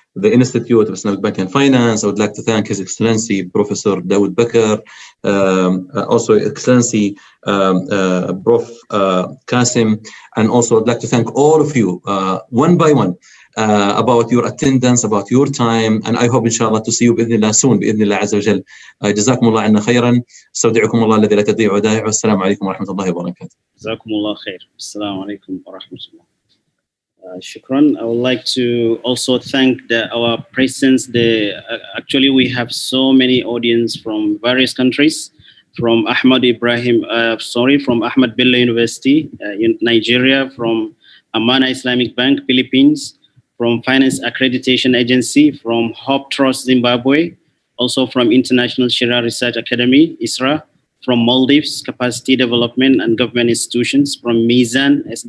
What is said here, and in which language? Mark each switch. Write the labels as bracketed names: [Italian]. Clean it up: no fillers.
[English] the Institute of Islamic Banking and Finance. I would like to thank His Excellency Professor Dawood Bakr, also Excellency Prof. Qasim, and also I'd like to thank all of you one by one about your attendance, about your time, and I hope inshallah to see you [Arabic] بإذن الله [English] soon [Arabic] بإذن الله عز وجل. جزاكم الله عنا خيرا. استودعكم الله الذي لا تضيع ودائعه. والسلام عليكم ورحمة الله وبركاته. جزاكم الله خير. السلام عليكم ورحمة الله. Shukran. [English] I would like to also thank our presence. Actually, we have so many audience from various countries, from Ahmad Bello University in Nigeria, from Amana Islamic Bank, Philippines, from Finance Accreditation Agency, from Hope Trust Zimbabwe, also from International Sharia Research Academy, ISRA, from Maldives, Capacity Development and Government Institutions, from Mizan,